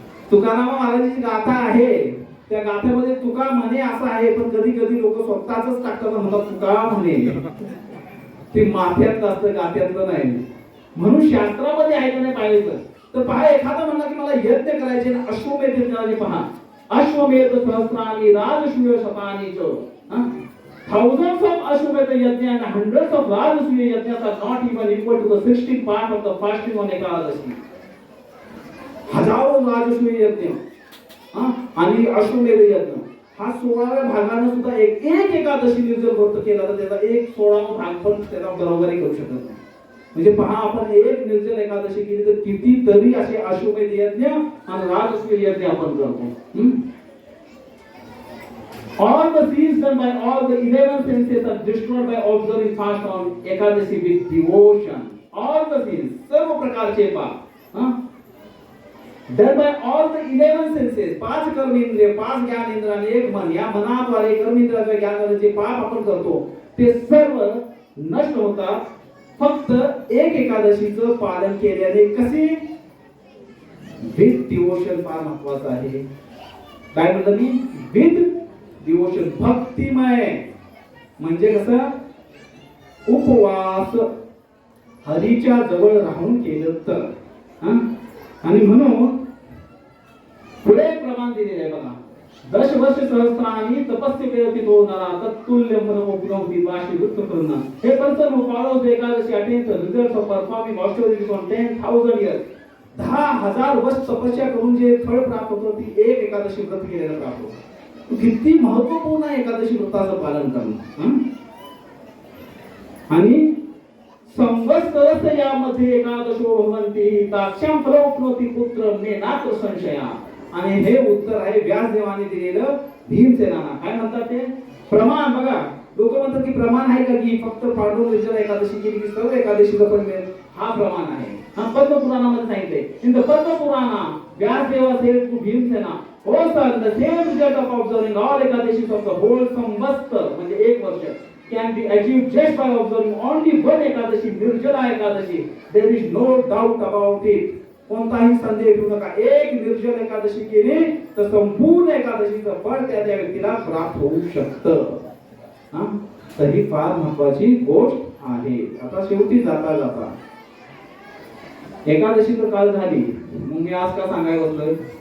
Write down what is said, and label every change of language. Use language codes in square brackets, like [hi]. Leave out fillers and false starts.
[mr] तुकाराम महाराजांची गाथा आहे, त्या गाथ्यामध्ये तुका म्हणे असं आहे, पण कधी कधी लोक स्वतःच टाकतात, म्हणतात तुका म्हणे. ते माथ्यातलं असतं, गाथ्यातलं नाही. म्हणून शास्त्रामध्ये आहे का नाही पाहायचं. तर पहा, एखादा म्हणला की मला यज्ञ करायचे, अश्वमेध करायचे. [sa] पहा, अश्वमेध सहस्राणी राजसूय शतानी च. [en] Thousands of Ashwamedh yajna and hundreds of Rajasuya yajnas are not even equal to the 16th part of the fasting on Ekadashi. [mr] हजारो राजसूय यज्ञ आणि अश्वमेध यज्ञ हा 16व्या भागाने सुद्धा एक एकादशी निर्जल व्रत केला तर त्याचा 1/16 भाग पण त्याला बरोबरी करू शकत नाही. म्हणजे पहा, आपण एक निर्जल एकादशी केली तर कितीतरी असे अश्वमेध यज्ञ आणि राजसूय यज्ञ आपण करतो. [en] All the sins done by all the 11 senses are destroyed by observing fast on Ekadashi with devotion. All the sins, [mr] सर्व प्रकारचे पाप, [en] done by all the 11 senses, [mr] 5 कर्मेंद्रिय, 5 ज्ञानेंद्रिय आणि 1 मन, या मनाद्वारे कर्मेंद्रियाच्या ज्ञानाने जे पाप आपण करतो ते सर्व नष्ट होतात फक्त एक एकादशीचं पालन केल्याने. कसे? [en] with devotion [mr] फार महत्वाचं आहे. काय म्हणलं मी? [en] with devotion, [mr] भक्तिमय. म्हणजे कसं? उपवास हरीच्या जवळ राहून केलं तर. आणि म्हणून पुढे प्रमाण दिलेलं आहे बघा. [sa] 10 वर्ष सहस्राणी तपस्या केली तो नरा तत्तुल्य मनोमुग्धि वाशी वृत्त करणं. [en] He person who follows the Ekadashi attains the results of performing austerities on 10,000 years. [mr] 10,000 वर्ष तपस्या करून जे फळ प्राप्त होतं ती एक एकादशी व्रत केलेलं प्राप्त होतं. किती महत्वपूर्ण आहे एकादशी व्रताचं पालन करणं. आणि संवत्सरस्य यामध्ये [sa] एकादशो भवन्ति ताक्षां फलोप्नोति पुत्र मे नात्र संशया. [mr] आणि हे उत्तर आहे व्यासदेवाने दिलेलं भीमसेनाला. काय म्हणतात ते प्रमाण. बघा लोक म्हणतात की प्रमाण आहे का की फक्त पांडव निर्जला एकादशी केली की सर्व एकादशीला पण मिळेल. हा प्रमाण आहे. हा पद्मपुराणामध्ये सांगितले. [en] in the Padmapurana Vyasadeva says to Bhimasena, "O son, the same result of observing all Ekadashis of the whole samvatsar [mr] म्हणजे एक वर्ष [en] can be achieved just by observing only one Ekadashi, Nirjala Ekadashi. There is no doubt about it." [mr] कोणताही संदेह ठेवू नका. एक निर्जल एकादशी केली तर संपूर्ण एकादशीचं फळ त्या व्यक्तीला प्राप्त होऊ शकतं. तर ही फार महत्वाची गोष्ट आहे. आता शेवटी जाता जाता एकादशी तर काल झाली, मग मी आज का सांगायला बसलोय?